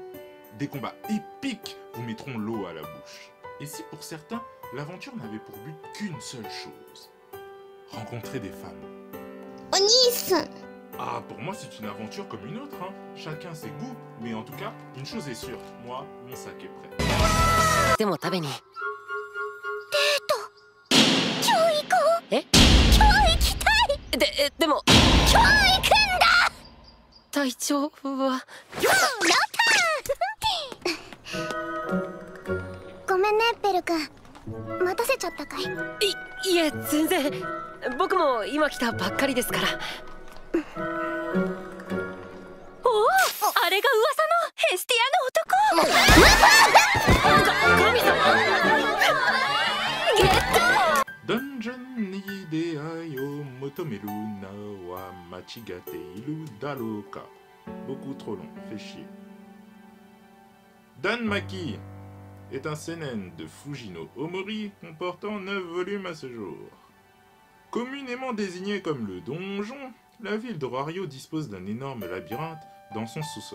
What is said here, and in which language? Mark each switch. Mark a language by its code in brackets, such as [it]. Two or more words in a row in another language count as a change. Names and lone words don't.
[fr] Des combats épiques vous mettront l'eau à la bouche. Et si pour certains, l'aventure n'avait pour but qu'une seule chose, rencontrer des femmes. Oni-san. Ah, pour moi c'est une aventure comme une autre, hein. Chacun ses goûts, mais en tout cas, une chose est sûre, moi, mon sac est prêt. [ja] でも食べに今日行こう。え今日行きたい。でも今日行くんだ。体調はやったごめんねベル君、待たせちゃったかい。いえ全然僕も今来たばっかりですから。おお、あれが噂のヘスティアの男。神様ゲット。 Tomelu Nawa Machigate Ilu Daloka. [fr] Beaucoup trop long, fait chier. Danmaki est un seinen de Fujino Omori comportant 9 volumes à ce jour. Communément désigné comme le donjon, la ville de Rario dispose d'un énorme labyrinthe dans son sous-sol.